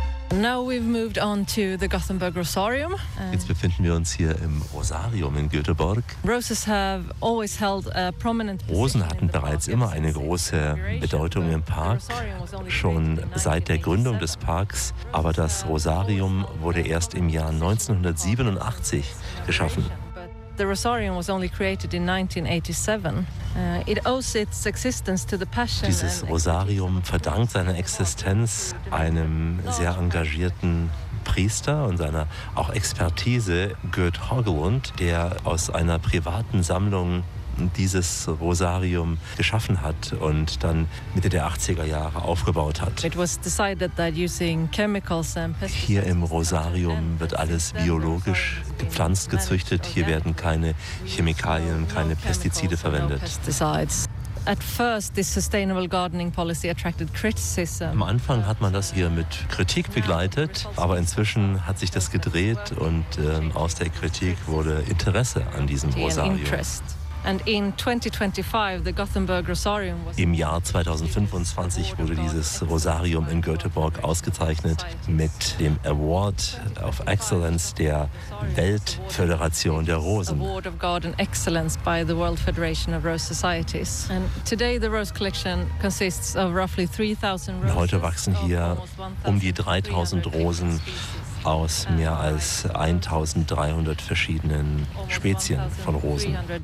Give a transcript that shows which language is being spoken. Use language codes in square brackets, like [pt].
[en] Now we've moved on to the Gothenburg Rosarium. [de] Jetzt befinden wir uns hier im Rosarium in Göteborg. [en] Roses have always held a prominent position. [de] Rosen hatten bereits immer eine große Bedeutung im Park, schon seit der Gründung des Parks. Aber das Rosarium wurde erst im Jahr 1987 geschaffen. [en] The Rosarium was only created in 1987. It owes its existence to the passion. [de] Dieses Rosarium verdankt seine Existenz einem sehr engagierten Priester und seiner auch Expertise, Gert Hoglund, der aus einer privaten Sammlung dieses Rosarium geschaffen hat und dann Mitte der 80er Jahre aufgebaut hat. Hier im Rosarium wird alles biologisch gepflanzt, gezüchtet. Hier werden keine Chemikalien, keine Pestizide verwendet. [en] At first, this sustainable gardening policy attracted criticism. [de] Am Anfang hat man das hier mit Kritik begleitet, aber inzwischen hat sich das gedreht und aus der Kritik wurde Interesse an diesem Rosarium. [en] And in 2025, the Gothenburg Rosarium was. [de] Im Jahr 2025 wurde dieses Rosarium in Göteborg ausgezeichnet mit dem Award of Excellence der Weltföderation der Rosen. [en] Award of God and Excellence by the World Federation of Rose Societies. And today the rose collection consists of roughly 3,000 roses. [de] Und heute wachsen hier um die 3,000 Rosen aus mehr als 1.300 verschiedenen Spezien von Rosen.